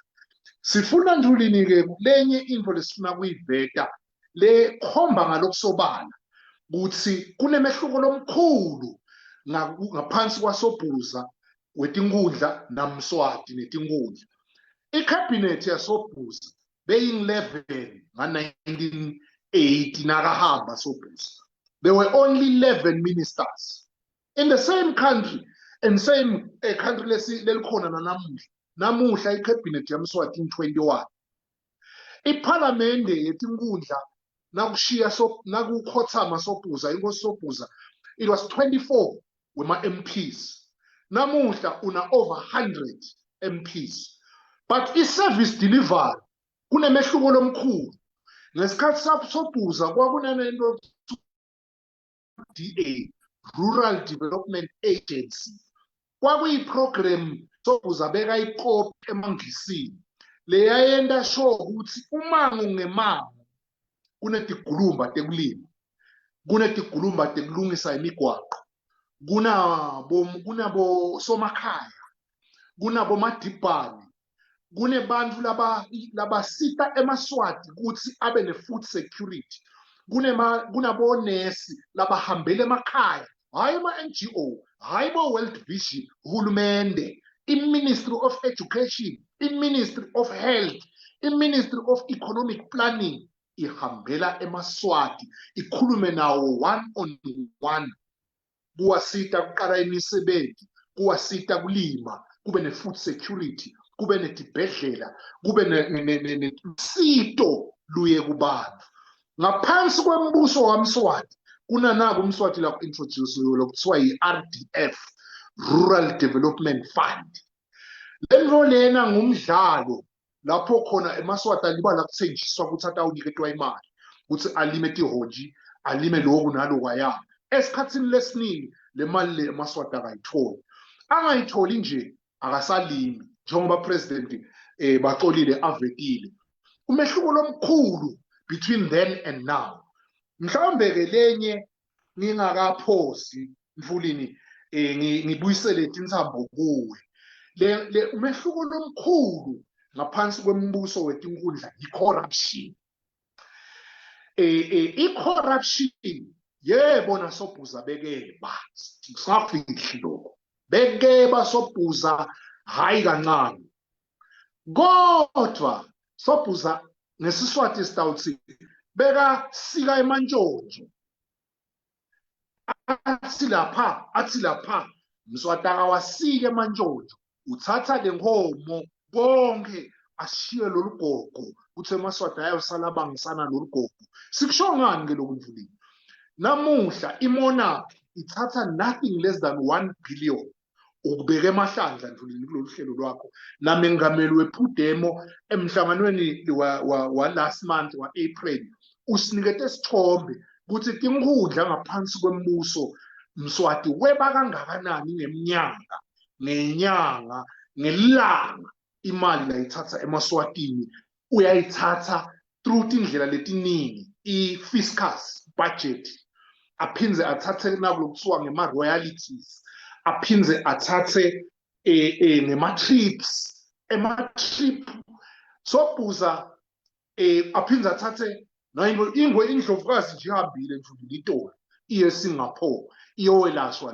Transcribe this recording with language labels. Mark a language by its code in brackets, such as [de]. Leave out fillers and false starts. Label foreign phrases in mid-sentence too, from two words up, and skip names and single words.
[ss] Sifuna Mfuleni-ke lenye into lesifuna kuyiveta le khomba ngalokusobala ukuthi kunemehluko lomkhulu ngaphansi kwaSobhuza wetinkhundla naMswati netinkhundla. I-cabinet yaSobhuza beyi-11 nga-1980 nakahamba Sobhuza. [en] There were only 11 ministers in the same country and same country [ss] lelikhona nanamuhla. Namuhla i-cabinet yaMswati 21. Iphalamende yetinkhundla nakushiya nakukhothama Sobhuza, inkosi Sobhuza, [en] it was 24 wema-MPs. [ss] Namuhla una [en] over 100 MPs. [ss] But i- [en] service delivery [ss] kunemehluko lomkhulu. Ngesikhathi Sobhuza kwakunanento DA, Rural Development Agency. Kwakuyiprogram Sobhuza beka ikopi emangisini. Leyayenda show ukuthi umango ngemango kunetigulumba tekulima, kunetigulumba tekulungisa imigwaqo, kunabo somakhaya, kunabo madibhani, kunebantfu labasita emaswati ukuthi abe ne- [en] food security, [ss] kunabonesi labahambele emakhaya, hayi ama-NGO, hayi bo-World Vision, hulumende, i-Ministry of Education, i-Ministry of Health, i-Ministry of Economic Planning, ihambela emaswati, ikhulume nawo one-on-one, kuwasita kuqala imisebenzi, kuwasita kulima, kube ne- [en] food security, [ss] kube netibhedlela, kube nesito luye kubantu. Ngaphansi kwembuso waMswati, kunanako uMswati la ku-introduce lokuthiwa yi-RDF, Rural Development Fund. Lento lena ngumdlalo lapho khona emaswati alibala kuthenjiswa ukuthi atawuniketwa imali ukuthi alime tihonji, alime lokhu nalokhu aya. Esikhatsini lesiningi le mali le emaswati akayitholi. Angayitholi nje akasalimi njengoba president baxolile avetile. Umehluko lomkhulu [en] between then and now. [ss] Mhlawumbe ke lenye ngingakaphosi Mfuleni ngibuyisele intsambo kuwe. Le umehluko lomkhulu ngaphansi kwembuso wetinkhundla i-corruption. I-corruption yebo naSobhuza bekeba, singafihli lokho. Bekeba Sobhuza hayi kancane. Kodwa Sobhuza ngesiswati sitawuthi beka sika emantshontsho. Athi lapha Mswati akawasike emantshontsho. Uthatha le nkomo bonke ashiye lolu gogo uthe emaswati ayosala abangisana lolu gogo. Sikusho ngani ke lokhu Mfuleni? Namuhla iMonarch ithatha [en] nothing less than [ss] 1 billion ukubeka emahlandla Mfuleni kulolu hlelo lwakho. Namengameli wePhudemo emhlanganweni wa [en] last month [ss] wa April usinikete isithombe ukuthi tinkhundla ngaphansi kwembuso Mswati weba kangakanani ngenyanga ngelanga imali layithatha emaswatini uyayithatha through indlela letiningi i- [en] fiscus budget [ss] aphindze athathe nakulokuthiwa ngema-royalties aphindze athathe ngema-trips ema-trip Sobhuza aphindze athathe ingwe indlovukazi nje ihambile Mfuleni itolo iye Singapore iyowelashwa.